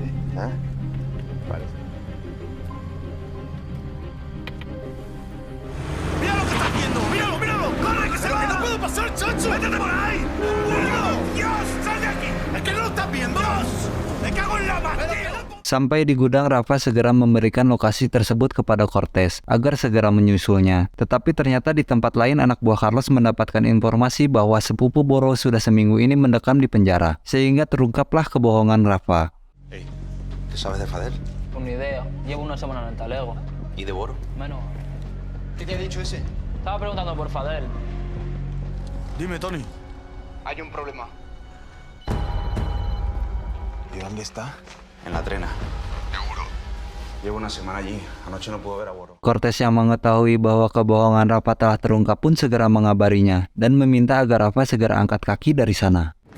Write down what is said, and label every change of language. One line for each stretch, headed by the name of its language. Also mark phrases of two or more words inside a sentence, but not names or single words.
Spanish: ¿Eh? Vale. ¡Mira lo que está haciendo! ¡Míralo, míralo! ¡Corre, que se va! ¡Que no puedo pasar, chacho! ¡Métete por ahí! ¡Dios, sal de aquí! ¡Es que no lo estás viendo! ¡Dios! ¡Me cago en la madre!
Indonesian: Sampai di gudang, Rafa segera memberikan lokasi tersebut kepada Cortez agar segera menyusulnya. Tetapi ternyata di tempat lain anak buah Carlos mendapatkan informasi bahwa sepupu Boro sudah seminggu ini mendekam di penjara, sehingga terungkaplah kebohongan Rafa.
Spanish: Hey, ¿qué sabes de Fadel? Pues ni idea. Llevo una semana en el talego. ¿Y de Boro? Menos. ¿Qué te ha dicho ese? Estaba preguntando por Fadel. Dime, Tony. Hay un problema. ¿Y dónde está? En la trena. ¿Seguro? Llevo una semana allí. Anoche no pude ver a Boro.
Indonesian: Cortez yang mengetahui bahwa kebohongan Rafa telah terungkap pun segera mengabarinya dan meminta agar Rafa segera angkat kaki dari sana.